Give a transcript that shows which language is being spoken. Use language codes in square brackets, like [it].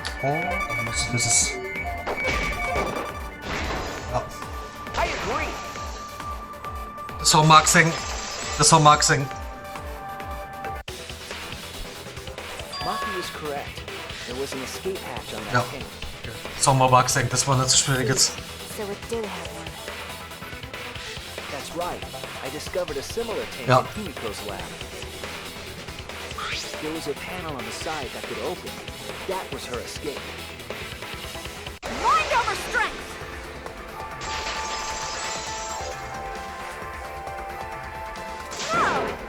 [de] Oh, dann muss das ist. Ja. [en] I agree. [de] Das haben wir gesehen. Das haben wir gesehen. [en] Maki is correct. There was an escape hatch on that [de] Ja. [en] tank. [de] Das haben wir aber gesehen. Das war nicht so schwierig jetzt. [en] So it did have one. That's right. I discovered a similar tank [de] Ja. [en] in Himiko's lab. There was a panel on the side that could open. That was her escape. Mind over strength! No!